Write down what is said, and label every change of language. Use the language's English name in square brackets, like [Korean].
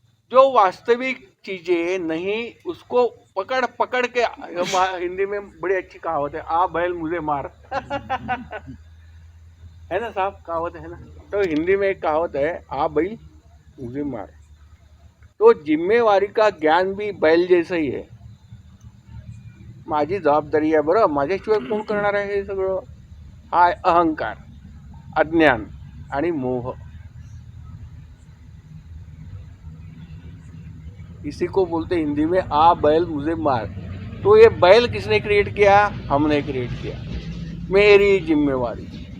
[Hindi] जो वास्तविक चीजें नहीं उसको पकड़ पकड़ के, हिंदी में बड़ी अच्छी कहावत है, आ बैल मुझे मार है ना साहब, कहावत है ना। तो हिंदी में एक कहावत है, आ बैल मुझे मार। तो जिम्मेवारी का ज्ञान भी बैल जैसा ही है, [Marathi] माझी जबाबदारी आहे बरं, माझ्याशिवाय कोण करणार आहे हे सगळं। हा अहंकार, अज्ञान आणि मोह, [Hindi] इसी को बोलते हिंदी में आ बैल मुझे मार। तो ये बैल किसने क्रिएट किया, हमने क्रिएट किया, मेरी जिम्मेवारी।